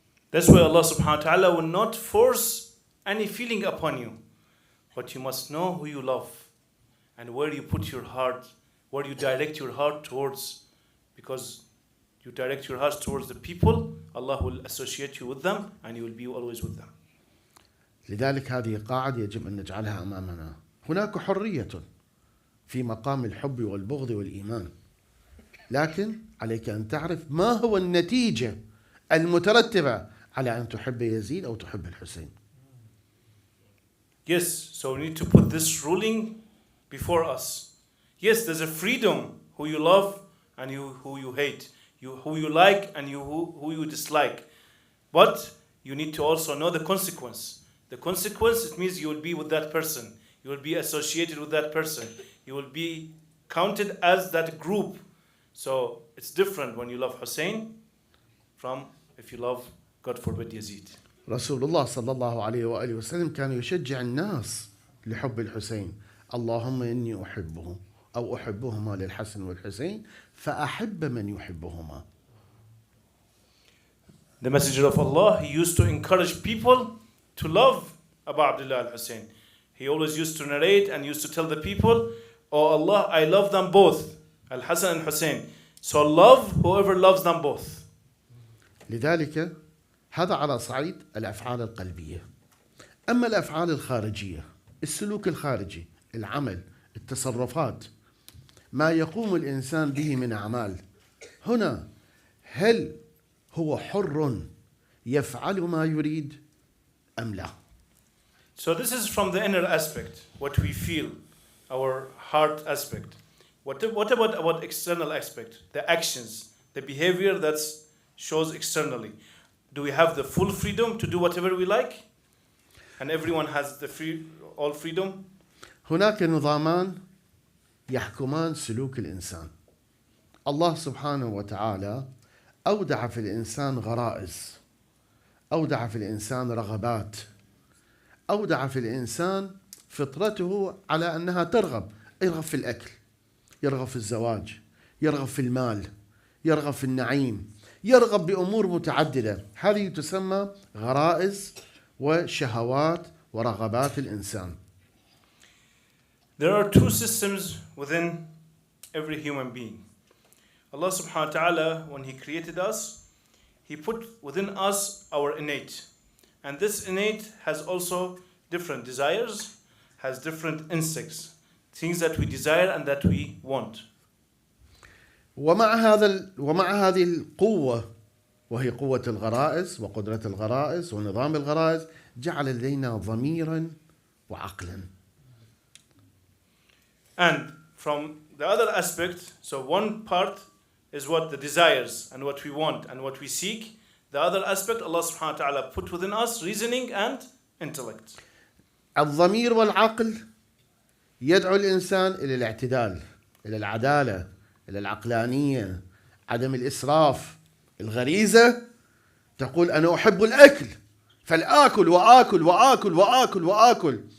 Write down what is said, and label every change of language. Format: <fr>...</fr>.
<en>That's why Allah subhanahu wa ta'ala will not force any feeling upon you. But you must know who you love and where you put your heart, where you direct your heart towards. Because you direct your heart towards the people, Allah will associate you with them and you will be always with them.</en> <ar>لذلك هذه قاعدة يجب أن نجعلها أمامنا. هناك حرية في مقام الحب والبغض والإيمان، لكن عليك أن تعرف ما هو النتيجة المترتبة على أن تحب يزيد أو تحب الحسين.</ar> <en>Yes, so we need to put this ruling before us. Yes, there's a freedom who you love and who you hate, who you like and who you dislike. But you need to also know the consequence. The consequence, it means you will be with that person. You will be associated with that person. You will be counted as that group. So it's different when you love Hussein from if you love, God forbid, Yazid.</en> <ar>رسول الله صلى الله عليه وآله وسلم كان يشجع الناس لحب الحسين. اللهم إني أحبه أو أحبهما للحسن والحسين فأحب من يحبهما.</ar> <en>The Messenger of Allah, he used to encourage people to love Abu Abdullah al-Hussein. He always used to narrate and used to tell the people, oh Allah, I love them both, Al-Hasan and Hussein. So love whoever loves them both.</en> <ar>لذلك هذا على صعيد الأفعال القلبية. أما الأفعال الخارجية، السلوك الخارجي، العمل، التصرفات، ما يقوم الإنسان به من أعمال، هنا هل هو حر يفعل ما يريد أم لا؟</ar> <en>So this is from the inner aspect, what we feel, our heart aspect. What about external aspect, the actions, the behavior that shows externally? Do we have the full freedom to do whatever we like? And everyone has the all freedom?</en> <ar>هناك نظامان يحكمان سلوك الإنسان. الله سبحانه وتعالى أودع في الإنسان غرائز، أودع في الإنسان رغبات، أودع في الإنسان فطرته على أنها ترغب، يرغب في الأكل، يرغب في الزواج، يرغب في المال، يرغب في النعيم، يرغب بأمور متعددة. هذه تسمى غرائز وشهوات ورغبات الإنسان.</ar> <en>There are two systems within every human being. Allah subhanahu wa ta'ala, when He created us, He put within us our innate. And this innate has also different desires, has different instincts, things that we desire and that we want.</en> <ar>ومع هذه القوة وهي قوة الغرائز وقدرة الغرائز ونظام الغرائز جعل لدينا ضميرا وعقلا.</ar> <en>And from the other aspect, so one part is what the desires and what we want and what we seek. The other aspect, Allah subhanahu wa ta'ala put within us reasoning and intellect.</en> <ar>الضمير والعقل يدعو الإنسان إلى الاعتدال، إلى العدالة، إلى العقلانية، عدم الإسراف. الغريزة تقول أنا أحب الأكل فالآكل وآكل وآكل وآكل وآكل.</ar>